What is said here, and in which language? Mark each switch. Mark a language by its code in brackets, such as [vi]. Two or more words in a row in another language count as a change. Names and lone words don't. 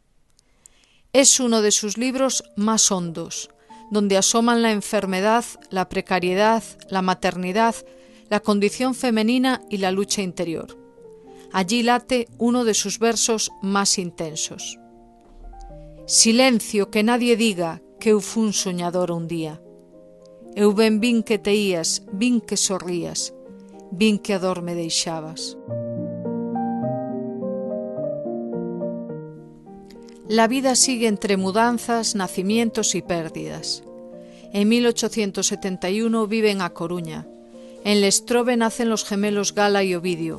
[es] Es uno de sus libros más hondos, donde asoman la enfermedad, la precariedad, la maternidad, la condición femenina y la lucha interior. Allí late uno de sus versos más intensos. [gl] Silencio, [es] que nadie diga [gl] que eu fun soñador un día. Eu ben vin que te ías, vin que sorrías, vin que a dor me deixabas. [es] La vida sigue entre mudanzas, nacimientos y pérdidas. En 1871 vive en A Coruña. En Lestrobe nacen los gemelos Gala y Ovidio.